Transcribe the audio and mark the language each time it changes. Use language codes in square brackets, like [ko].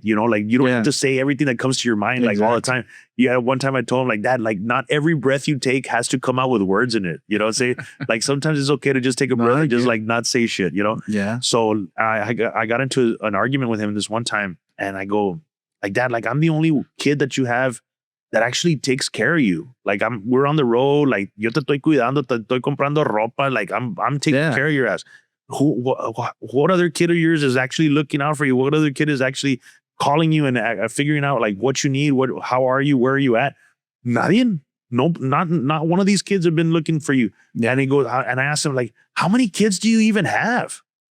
[en] You know, like you don't have to say everything that comes to your mind like all the time. Yeah, one time I told him like, dad, like not every breath you take has to come out with words in it. You know, say like sometimes it's okay to just take a breath and just like not say shit. You know. Yeah. So I got into an argument with him this one time, and I go like, dad, like I'm the only kid that you have that actually takes care of you. Like we're on the road. [es] Like yo te estoy cuidando, te estoy comprando ropa. [en] Like I'm taking care of your ass. What other kid of yours is actually looking out for you? What other kid is actually calling you and figuring out like what you need? How are you? Where are you at? Nadie. Nope. Not one of these kids have been looking for you. And he goes, and I asked him like, how many kids do you even have?